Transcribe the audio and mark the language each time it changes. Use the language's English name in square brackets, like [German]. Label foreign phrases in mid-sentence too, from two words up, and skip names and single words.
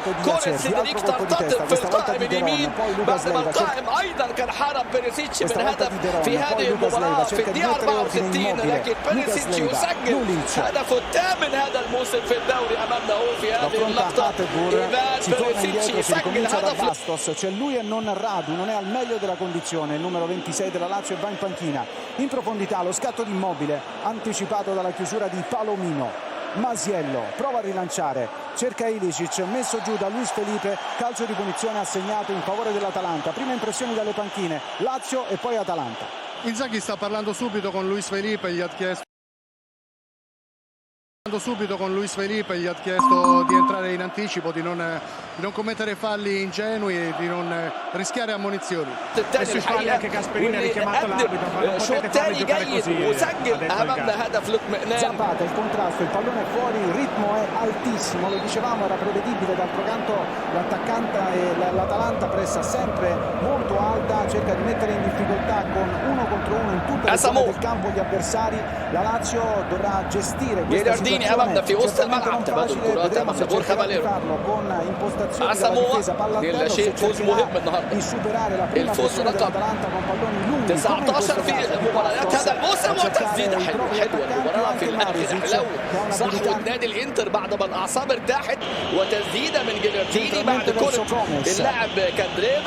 [Arabic] كره سيدريك ترتطم في القائم اليمين، بينما القائم ايضا كان حارب بيريسيتش من هدف في هذه المباراه في الدقيقه 64، لكن بيريسيتش يسجل هدفه الثامن هذا الموسم في الدوري. امامنا هو في هذه اللقطه ايفان بيريسيتش يسجل هدف. [Italian] C'è lui e non Radu, non è al meglio della condizione, il numero 26 della Lazio, e va in panchina. In profondità lo scatto di Immobile anticipato dalla chiusura di Palomino. Masiello prova a rilanciare, cerca Ilicic, messo giù da Luis Felipe, calcio di punizione assegnato in favore dell'Atalanta. Prime impressioni dalle panchine, Lazio e poi Atalanta. Inzaghi sta parlando subito con Luis Felipe, gli ha chiesto di entrare in anticipo, di non commettere falli ingenui e di non rischiare ammonizioni. الثاني anche Gasperini ha richiamato l'arbitro. [Arabic] شوط ثاني جيد وسجل امامنا هدف الاطمئنان. [Italian] Zapata, il contrasto, il pallone fuori, il ritmo è altissimo, lo dicevamo, era prevedibile. D'altro canto l'attaccante e l'Atalanta pressa sempre molto alta, cerca di mettere in difficoltà con 1 contro 1 in tutte le zone del campo gli avversari. La Lazio dovrà gestire questa situazione. [Arabic] امامنا في وسط الملعب تبادل الكرات امامنا بورخا فاليرو. اسامو لا شيء، فوز مهم النهارده، الفوز رقم 19 في مباريات هذا الموسم، وتسديده حلوه المباراه في الاخر. صحوه نادي الانتر بعد ما الاعصاب ارتاحت، وتسديده من جيليرتيني بعد كره اللاعب كاندريفا.